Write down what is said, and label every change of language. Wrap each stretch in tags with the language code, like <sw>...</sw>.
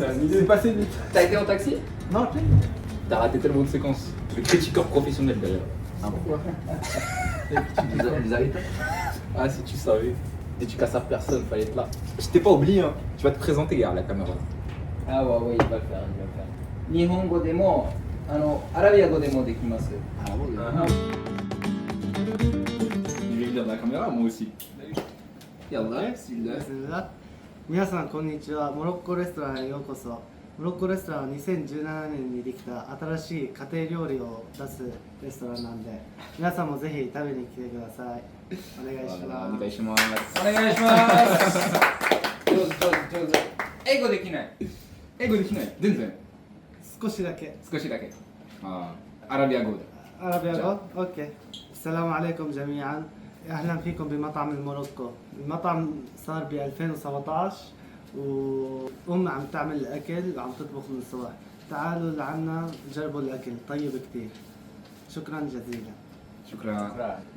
<fr>C'est passé vite. T'as été en taxi? Non, tu T'as raté tellement de séquences. Le critiqueur professionnel d'ailleurs. Ah pourquoi? Vous avez Ah si tu savais. Dédicace à personne, fallait être là. Je t'ai pas oublié hein. Tu vas te présenter gars à la caméra. Ah ouais, il va le faire, il va le faire.</fr> <ja>日本語でもアラビア語でもできます。</ja> <fr>Ah ouais. Je vais lire la caméra moi aussi.</fr> <ar>Yallah, bismillah.</ar> <ja>皆さんこんにちは。モロッコレストランへようこそ。モロッコレストランは2017年にできた新しい家庭料理を出すレストランなんで、皆さんもぜひ食べに来てください。お願いします。お願いします。お願いします上手英語できない英語できない全然少しだけ。少しだけあアラビア語だ</ja> <ar>عربي أقول؟ أوكي. السلام عليكم جميعا. أهلا فيكم بمطعم الموروكو. المطعم صار ب 2017 وأم عم تعمل الأكل وعم تطبخ من الصبح. تعالوا لعنا جربوا الأكل طيب كتير. شكرا جزيلا. شكرا</ar>